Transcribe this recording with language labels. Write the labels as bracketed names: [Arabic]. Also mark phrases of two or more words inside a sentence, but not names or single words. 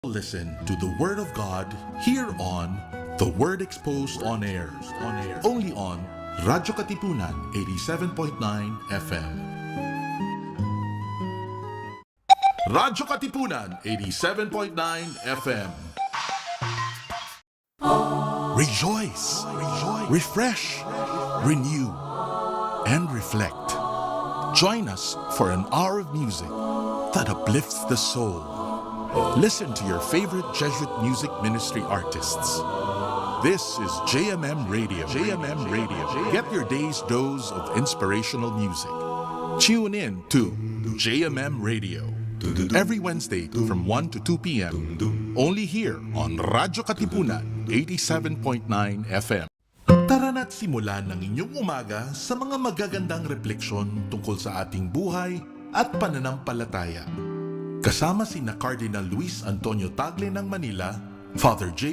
[English] Listen to the Word of God here on The Word Exposed on Air. Only on radyo-katipunan 87.9 FM. Radyo-Katipunan 87.9 FM. Rejoice, refresh, renew, and reflect. Join us for an hour of music that uplifts the soul. Listen to your favorite Jesuit music ministry artists. This is JMM Radio. Get your day's dose of inspirational music. Tune in to JMM Radio every Wednesday from 1 to 2 p.m. Only here on radyo-katipunan 87.9 FM. [Filipino] Tara na't simulan ng inyong umaga sa mga magagandang refleksyon tungkol sa ating buhay at pananampalataya. Kasama sina Cardinal Luis Antonio Tagle ng Manila, Father J.